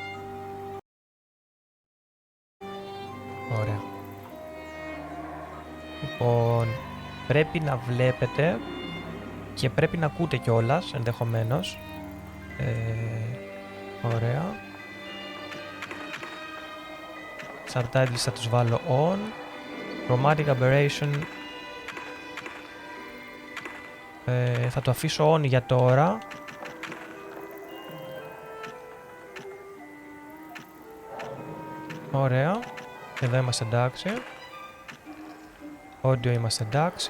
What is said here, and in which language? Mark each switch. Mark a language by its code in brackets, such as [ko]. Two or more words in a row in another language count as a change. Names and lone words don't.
[el] Ωραία. Λοιπόν, πρέπει να βλέπετε και πρέπει να ακούτε κιόλας, ενδεχομένως. Ωραία. Subtitles θα τους βάλω on. [en] Chromatic aberration [el] θα το αφήσω on για τώρα. Ωραία. Εδώ είμαστε εντάξει. Audio είμαστε εντάξει.